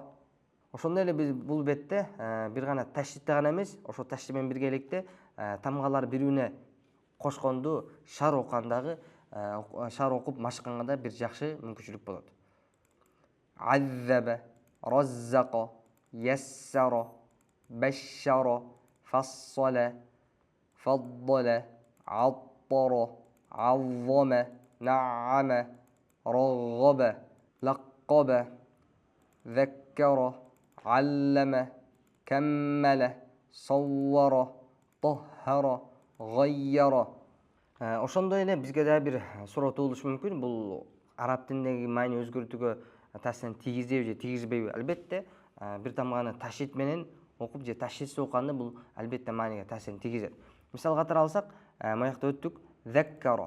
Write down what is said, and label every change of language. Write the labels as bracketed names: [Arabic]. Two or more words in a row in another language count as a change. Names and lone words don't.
[Kyrgyz] Ошондой эле биз бул бетте бир гана ташдидде гана эмес, ошо ташдид менен биргеликте тамгалар бири-бирине кошконду шар окугандагы, шар окуп машыкканга да бир жакшы мүмкүнчүлүк болот. [Arabic] عذّب، رزّق، يسّر، بشّر، فصّل، فضّل, عطر عظم نعم رغب لقب ذكر علم كمل صور طهر غير. [Kyrgyz] Ошондой эле бизге да бир суроо туулушу мүмкүн. Бул араб тилиндеги маани өзгөртүүгө таасирин тийгизеби же тийгизбейби? Албетте, бир тамганы ташит менен окуп же ташитсиз окуганда бул албетте мааниге таасирин тийгизет. Мисал катары алсак, мыякта өттүк заккаро.